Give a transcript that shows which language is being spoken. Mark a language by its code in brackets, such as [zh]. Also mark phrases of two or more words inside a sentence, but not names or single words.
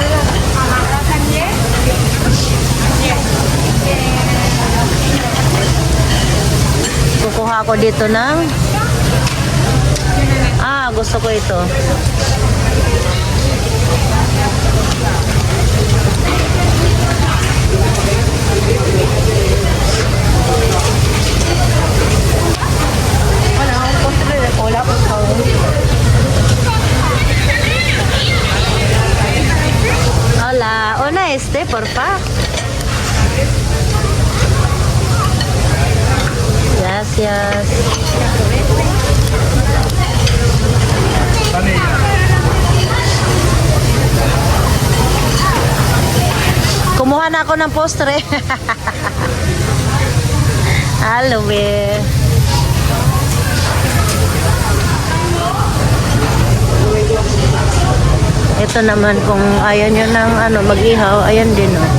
[tl] Kukuha ako dito ng gusto ko ito. Wala akong postre. Wala akong sahog. [es] Hola. Una porfa. Gracias. [tl] Kumuha na ako ng postre. Hello, be. Ito naman kung ayaw nyo ng mag-ihaw, ayan din, oh.